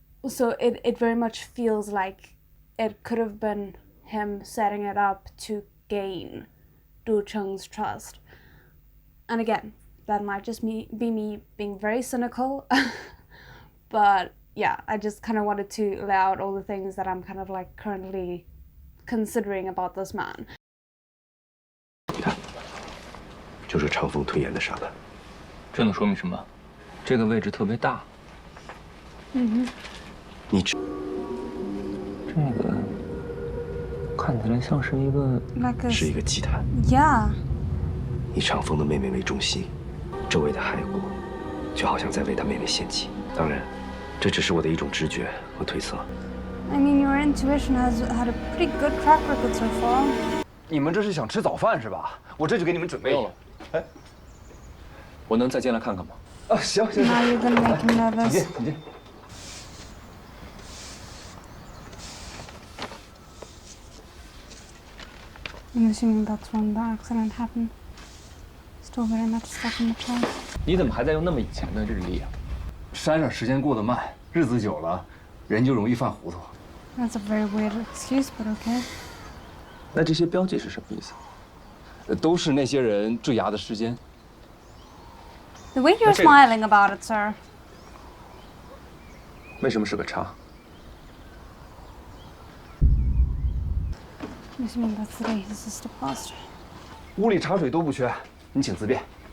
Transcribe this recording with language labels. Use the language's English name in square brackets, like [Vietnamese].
[English] So it very much feels like it could have been him setting it up to gain Do Chung's trust. And again, that might just be me being very cynical, but yeah, I just kind of wanted to lay out all the things that I'm kind of like currently considering about this man. [Chinese] 你看，就是长风推演的沙盘。这能说明什么？这个位置特别大。你这个看起来像是一个，是一个祭坛。 [English] Yeah. [Chinese] 以长风的妹妹为中心，周围的海国就好像在为他妹妹献祭。当然，这只是我的一种直觉和推测。 [English] I mean, your intuition has had a pretty good track record so far. [Chinese] 你们这是想吃早饭是吧？我这就给你们准备了。哎，我能再进来看看吗？啊，行。 [English] Now you're gonna make him nervous. [Chinese] 请进。 [English] I'm assuming that's when the accident happened. Still very much stuck in the past. [Chinese] 你怎么还在用那么以前的日历啊？山上时间过得慢，日子久了，人就容易犯糊涂。 [English] That's a very weird excuse, but okay. [Chinese] 那这些标记是什么意思？都是那些人坠崖的时间。 [English] The way you're smiling about it, sir. [Chinese] 为什么是个叉？ [English] I'm assuming that's the day his sister passed. [Chinese] 屋里茶水都不缺，你请自便。